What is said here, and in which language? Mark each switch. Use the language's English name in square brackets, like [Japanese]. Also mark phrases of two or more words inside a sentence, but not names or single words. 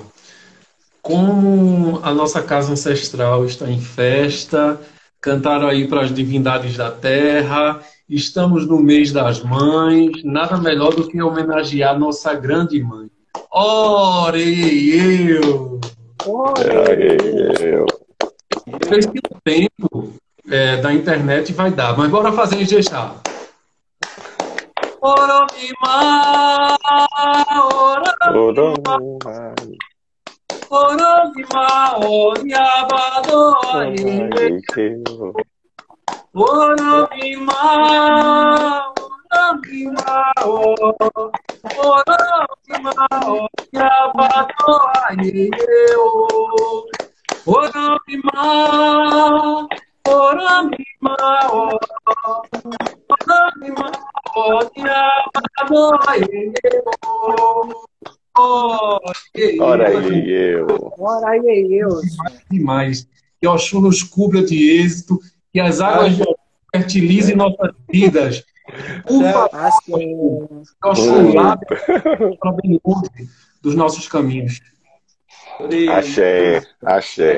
[Portuguese] Como a nossa casa ancestral está em festa, cantaram aí para as divindades da terra, estamos no mês das mães, nada melhor do que homenagear nossa grande mãe. Ore eu! Sei que o tempo da internet vai dar, mas bora fazer em Ijexá. [Yoruba] Oromimá, Oromimá, Oromimá, Oriabado, Oromimá, Oromimá, Oromimá, Oriabado, Oromimá, Oromimá, Oromimá, [Portuguese] Ora aí, eu. Ora aí, eu. Demais. Que Oxum nos cubra de êxito, que as águas de Oxum fertilizem nossas vidas. Por favor, Acho que que Oxum lave para bem longe dos nossos caminhos. Axé, axé.